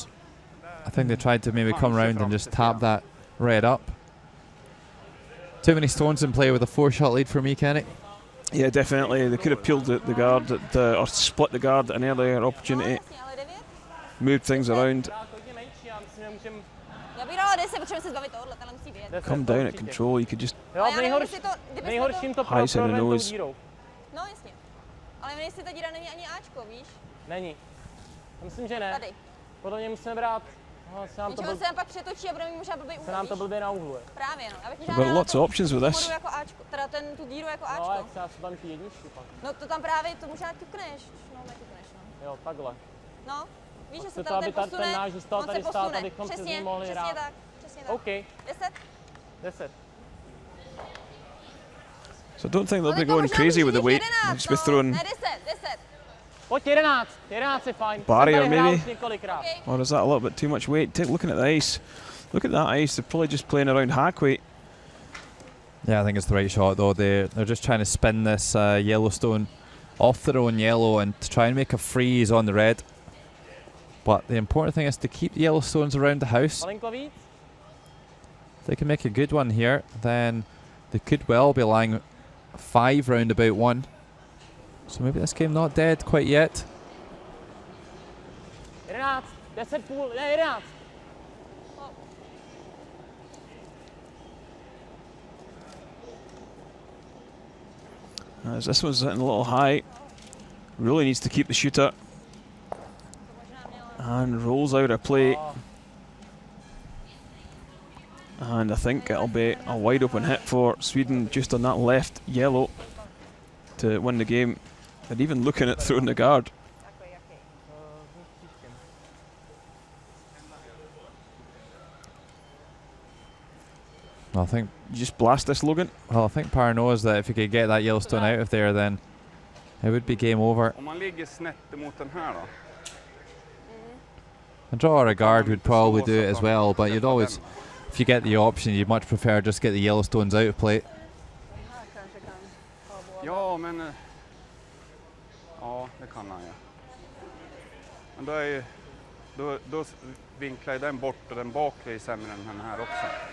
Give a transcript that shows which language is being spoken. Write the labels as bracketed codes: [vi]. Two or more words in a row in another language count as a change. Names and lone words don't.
[en] I think they tried to maybe come round and just tap that red up. Too many stones in play with a 4-shot lead for me, Kenny. Yeah, definitely. They could have peeled the guard or split the guard at an earlier opportunity. Moved things around. [cs] Já bych dala 10, potřebujeme se zbavit tohohle, tenhle musí vyjet. [en] Come down at control. You could just [cs] Nejhorším to [en] High center [cs] prorvem tou [en] nose. [cs] dírou. No jasně. Ale jestli ta díra není ani Ačko, víš? Není. Myslím, že ne. Tady. Podle mě musíme brát. Se nám to On se nám pak přetočí a bude mít možná blbý úhel, se nám to víš? blbě nauhluje. Právě no. Já bych [en] We've got lots of options with this. [cs] Jako Ačko, teda tu díru jako No, Ačko. jak třeba jsou tam ty jedničky pak. No to tam právě, to možná ťukneš. No, neťukneš, no. Jo, takhle. No, víš, že se Chce to, tam aby ten posune, ten náš zůstal on tady se stát, posune. abychom se s Přesně, ním mohli přesně hrát. tak, přesně tak. OK, 10. 10. [en] So I don't think they'll be [cs] Ale to [en] going [cs] možná [en] crazy with the [cs] může [en] weight. [cs] být 11, [en] Just be [cs] no. [en] throwing [cs] Ne, 10. Pojď 11. 11 je fajn. [en] Barrier, [cs] Jsem tady hrál [en] maybe? [cs] už několikrát. [en] Okay. Or is that a little bit too much weight? Take looking at the ice. Look at that ice. They're probably just playing around hack weight. Yeah, I think it's the right shot though. They're just trying to spin this Yellowstone off their own yellow and to try and make a freeze on the red. But the important thing is to keep the Yellowstones around the house. [cs] Malinko víc. [en] If they can make a good one here, then they could well be lying 5 round about 1. So maybe this game not dead quite yet. [cs] 11. 10 půl. Ne, 11. [en] As this one's hitting a little high. Really needs to keep the shooter. And rolls out a play. And I think it'll be a wide open hit for Sweden just on that left yellow to win the game. And even looking at throwing the guard. I think You just blast this, Logan. well, I think Parr knows that if he could get that Yellowstone out of there, then it would be game over. [sv] Om man ligger snett emot den här då? [en] A draw or a guard would probably do it as well, but you'd always, if you get the option, you'd much prefer just get the Yellowstones out of play. [sv] Ja, men... Ja, det kan han ja. Men då är ju... Då vinklar ju den bort och den bakre är sämre än den här också.